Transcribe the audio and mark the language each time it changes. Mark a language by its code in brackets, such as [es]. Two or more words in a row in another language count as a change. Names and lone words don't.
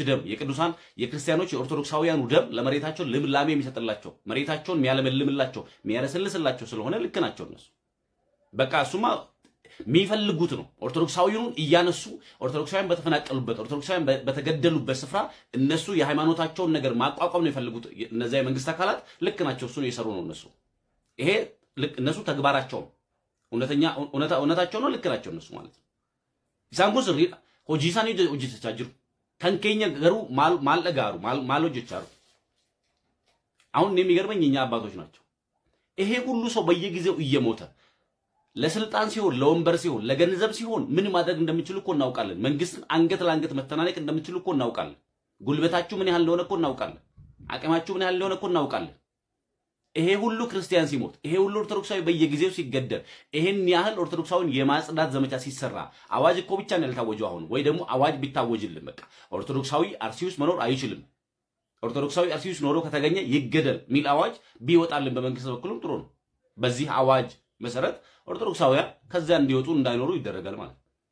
[am] ደም የቅዱሳን የክርስቲያኖች የኦርቶዶክሳውያኑ ደም ለመሬታቸው ልምላሜ የሚሰጥላቸው መሬታቸውን የሚያለመልምላቸው የሚያለሰልስላቸው ስለሆነ ልክ ናቸው እነሱ። በቃ እሱማ የሚፈልጉት ነው። ኦርቶዶክሳዊውን እያነሱ ኦርቶዶክሳውያን በተፈናቀሉበት ኦርቶዶክሳውያን በተገደሉበት ስፍራ እነሱ የሃይማኖታቸውን ነገር ማቋቋም ነው የፈልጉት። እነዚያ የመንግስት አካላት ልክ ናቸው። እሱን እየሰሩ ነው እነሱ። ይሄ ልክ እነሱ ተግባራቸው ነው። እውነታቸው ነው። ልክ ናቸው እነሱ ማለት ነው። [om] ኢሳንጎስ hojiisanii hojjechaa jiru kan keenya garuu maal dhagaaru maal hojjechaa jiru? [am] አሁን የሚገርመኝ እኛ አባቶች ናቸው። ይሄ ሁሉ ሰው በየጊዜው እየሞተ ለስልጣን ሲሆን ለወንበር ሲሆን ለገንዘብ ሲሆን ምን ማድረግ እንደሚችሉ እኮ እናውቃለን። መንግስትን አንገት ለአንገት መተናነቅ እንደሚችሉ እኮ እናውቃለን። ጉልበታችሁ ምን ያህል እንደሆነ እኮ እናውቃለን። አቅማችሁ ምን ያህል እንደሆነ እኮ እናውቃለን። ይሄ ሁሉ ክርስቲያን ሲሞት ይሄ ሁሉ ኦርቶዶክሳዊ በየጊዜው ሲገደል ይሄን ያህል ኦርቶዶክሳዊን የማጽዳት ዘመቻ ሲሰራ አዋጅ እኮ ብቻ ነው ያልታወጀው። አሁን ወይ ደግሞ አዋጅ ቢታወጅልን በቃ ኦርቶዶክሳዊ አርሲ ውስጥ መኖር አይችልም፣ ኦርቶዶክሳዊ አርሲ ውስጥ ኖሮ ከተገኘ ይገደል ሚል አዋጅ ቢወጣልን በመንግስት በኩልም ጥሩ ነው። በዚህ አዋጅ መሰረት ኦርቶዶክሳውያን ከዚያ እንዲወጡ እንዳይኖሩ ይደረጋል ማለት ነው።